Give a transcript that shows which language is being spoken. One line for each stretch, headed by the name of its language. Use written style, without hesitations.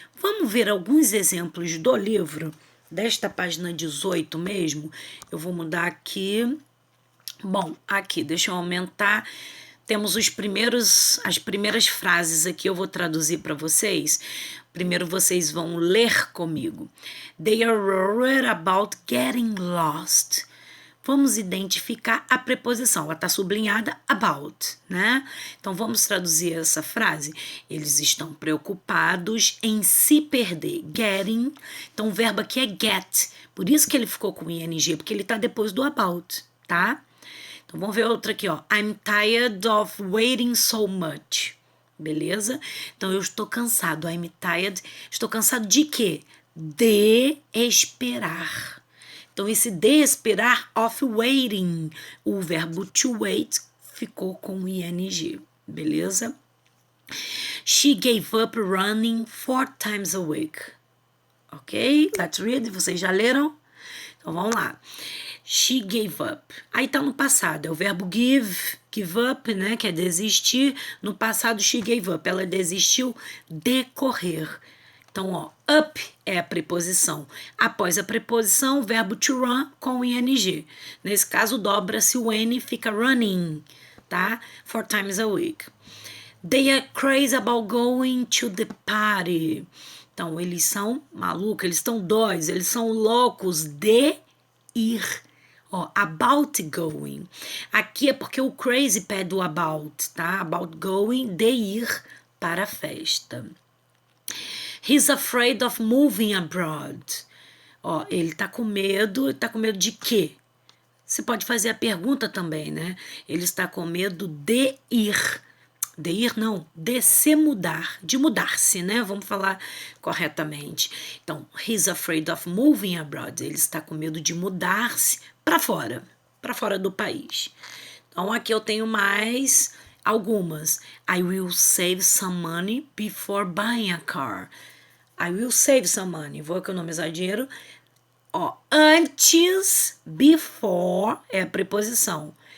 Portuguese: Vamos ver alguns exemplos do livro, desta página 18 mesmo. Eu vou mudar aqui. Bom, aqui, deixa eu aumentar. Temos as primeiras frases aqui, eu vou traduzir para vocês. Primeiro vocês vão ler comigo.
English: They are worried about getting lost.
Portuguese: Vamos identificar a preposição, ela está sublinhada about, né? Então vamos traduzir essa frase. Eles estão preocupados em se perder. Getting, então o verbo aqui é get, por isso que ele ficou com ing, porque ele está depois do about, tá? Então, vamos ver outra aqui, ó.
English: I'm tired of waiting so much.
Portuguese: Beleza? Então, eu estou cansado.
English: I'm tired.
Portuguese: Estou cansado de quê? De esperar. Então, esse de esperar,
English: of waiting.
Portuguese: O verbo to wait ficou com ing. Beleza?
English: She gave up running 4 times a week.
Portuguese: Ok?
English: Let's read.
Portuguese: Vocês já leram? Então, vamos lá.
English: She gave up.
Portuguese: Aí tá no passado, é o verbo give up, né, que é desistir. No passado,
English: she gave up,
Portuguese: ela desistiu de correr. Então, ó, up é a preposição. Após a preposição, o verbo to run com ing. Nesse caso, dobra-se o n, fica running, tá?
English: 4 times a week. They are crazy about going to the party.
Portuguese: Então, eles são malucos, eles estão doidos, eles são loucos de ir. Ó,
English: about going.
Portuguese: Aqui é porque o crazy pede o about, tá?
English: About going,
Portuguese: de ir para a festa.
English: He's afraid of moving abroad.
Portuguese: Ó, ele tá com medo de quê? Você pode fazer a pergunta também, né? Ele está com medo de ir. De ir, não, de se mudar, de mudar-se, né? Vamos falar corretamente.
English: Então, he's afraid of moving abroad.
Portuguese: Ele está com medo de mudar-se para fora do país. Então, aqui eu tenho mais algumas.
English: I will save some money before buying a car. I will save some money.
Portuguese: Vou economizar dinheiro. Ó, antes, before, é a preposição.